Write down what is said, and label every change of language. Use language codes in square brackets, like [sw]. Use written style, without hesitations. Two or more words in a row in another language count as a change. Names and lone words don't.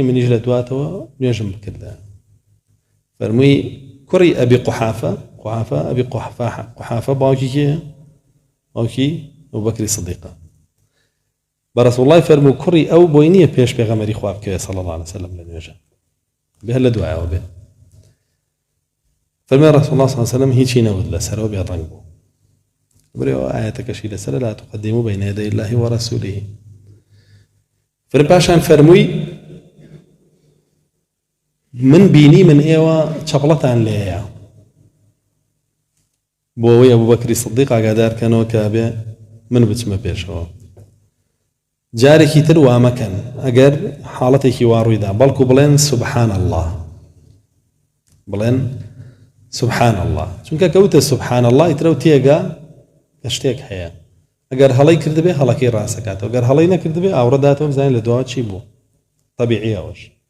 [ckb] منیش لە دواتەوە نوێژم بکردە فەرمووی کوڕی ئەبی قوحافە ئەبی قوحافە باوکی کێیە باوکی ئەبوو بەکری سدیقە بە [ar] رسول الله [ckb] فەرموو کوڕی ئەو بۆی نییە پێش پێغەمبەری خوا بکەوێ [ar] صلی الله عليه وسلم [ckb] لە نوێژە بێ لە دوایەوە بێ فەرمووی [ar] رسول الله صلی الله عليه وسلم [ckb] هیچی نەوت لەسەرەوە بێڕەنگ بوو برێەوە ئاەتەکەشی لەسەرە [ar] لا تقدموا بين يدي الله ورسوله [ckb] فرم پاشان فەرمووی من بینی من ئێوە چەپڵەتان لێیە بۆ ئەوەی ئەبوو بەکری سدیق ئاگادارکەنەوە کە بێ من بچمە پێشەوە جارێکی تر وامەکەن ئەگەر حاڵەتێکی وا ڕوویدا بەڵکو بڵێن [ar] سبحان الله [ckb] بڵێن [ar] سبحان الله [ckb] چونکە کەوتە [ar] سبحان الله [ckb] ئیترە و تێگا کە شتێک هەیە ئەگەر هەڵەی کردبێ هەڵەکەی ڕاستەکاتەوە ئەگەر هەڵەی نەکردبێ ئاوڕەداتەوە بزانین لە دوا چی بوو طبیعی ئەوەش